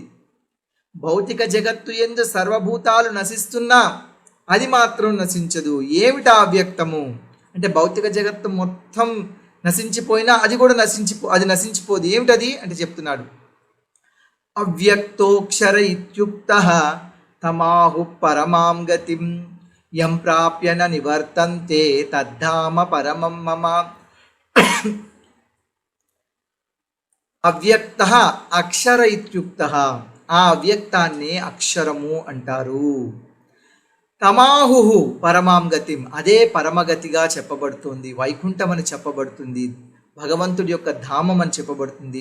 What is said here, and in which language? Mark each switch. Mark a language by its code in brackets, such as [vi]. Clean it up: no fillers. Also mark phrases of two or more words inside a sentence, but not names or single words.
[te] భౌతిక జగత్తు యందు సర్వభూతాలు నశిస్తున్నా అది మాత్రం నశించదు. ఏమిటా అవ్యక్తము అంటే భౌతిక జగత్తు మొత్తం నశించిపోయినా అది కూడా నశించిపోదు. ఏమిటది అంటే చెప్తున్నాడు. [sa] అవ్యక్తోక్షర ఇత్యుక్తః తమాహు పరమాం గతిం యం ప్రాప్య న నివర్తంతే తద్ధామ పరమం మమ. అవ్యక్తః అక్షర ఇత్యుక్తః, [te] ఆ అవ్యక్తాన్ని అక్షరము అంటారు. [sa] తమాహు పరమాం గతిం, [te] అదే పరమగతిగా చెప్పబడుతుంది. వైకుంఠం అని చెప్పబడుతుంది. భగవంతుడి యొక్క ధామం అని చెప్పబడుతుంది.